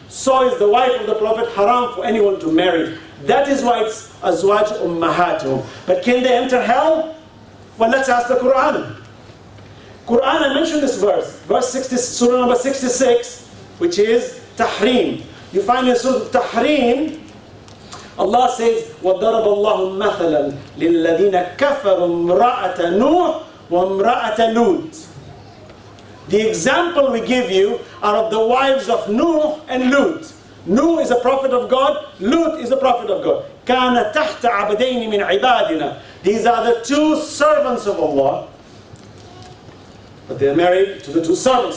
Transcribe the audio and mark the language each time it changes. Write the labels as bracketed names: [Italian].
[English] so is the wife of the Prophet haram for anyone to marry. That is why it's azwaj ummahatuhum. But can they enter hell? Well, let's ask the Quran. Quran, I mentioned this verse 60, surah number 66, which is Tahrim. You find in Surah Tahrim, Allah says, [Arabic] وَضَرَبَ اللَّهُ مَثَلًا لِلَّذِينَ كَفَرُوا امْرَأَةَ نُوحٍ وَامْرَأَةَ لُوطٍ. [English] The example we give you are of the wives of Nuh and Lut. Nuh is a prophet of God, Lut is a prophet of God. [Arabic] كَانَ تَحْتَ عَبْدَيْنِ مِنْ عِبَادِنَا. [English] These are the two servants of Allah. But they are married to the two servants.